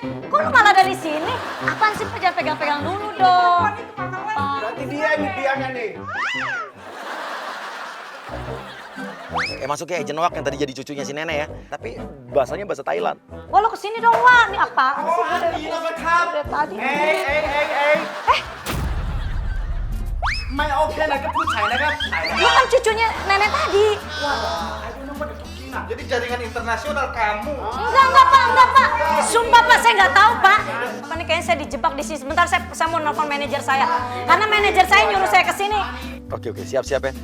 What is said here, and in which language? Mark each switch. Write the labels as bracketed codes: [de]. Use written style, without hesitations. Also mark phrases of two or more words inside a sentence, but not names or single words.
[id] Kok lu malah dari sini? Apaan sih Pak? Jangan pegang-pegang dulu dong. Berarti dia ini dianya nih. Masuk ya agent Wak yang tadi jadi cucunya si Nenek ya. Tapi bahasanya bahasa Thailand. Wah lu kesini dong Wah. Ini apaan sih? Dari tadi. [th] เอ้ยไม่โอเคนะกับผู้ชายนะครับ [id] Lu kan cucunya nenek tadi. Jadi jaringan internasional kamu. Enggak Pak. Sumpah Pak, saya nggak tahu Pak. Apa nih kayaknya saya dijebak di sini. Sebentar saya mau nelfon manajer saya. Karena manajer saya nyuruh saya ke sini. Oke, siap-siap ya.